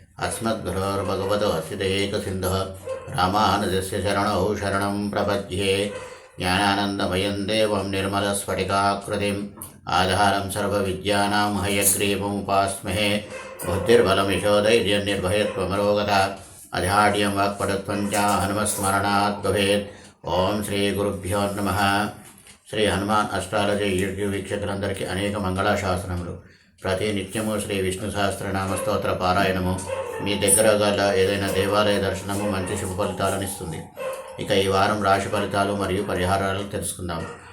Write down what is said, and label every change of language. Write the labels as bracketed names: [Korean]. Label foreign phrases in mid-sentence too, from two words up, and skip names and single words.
[Sanskrit] अस्मद्गुरोर्भगवतोऽस्यदेकसिन्धुः रामानुजस्य शरणौ शरणं प्रपद्ये ज्ञानानन्दमयं देवं निर्मलस्फटिकाकृतिम् आधारं सर्वविद्यानां हयग्रीवमुपास्महे बुद्धिर्बलमिशोधैर्यं निर्भयत्वमरोगता अजाड्यं वाक्पटुत्वं च हनुमस्मरणात् भवेत्। ఓం శ్రీ గురుభ్యో నమః. [Telugu] శ్రీ హనుమాన్ అస్ట్రాలజీ యూట్యూబ్ వీక్షకులందరికీ అనేక మంగళాశాసనములు. ప్రతి నిత్యము శ్రీ విష్ణు సహస్రనామ స్తోత్ర పారాయణము మీ దగ్గర గల ఏదైనా దేవాలయ దర్శనము మంచి శుభ ఫలితాలను ఇస్తుంది. ఇక ఈ వారం రాశి ఫలితాలు మరియు పరిహారాలు తెలుసుకుందాం.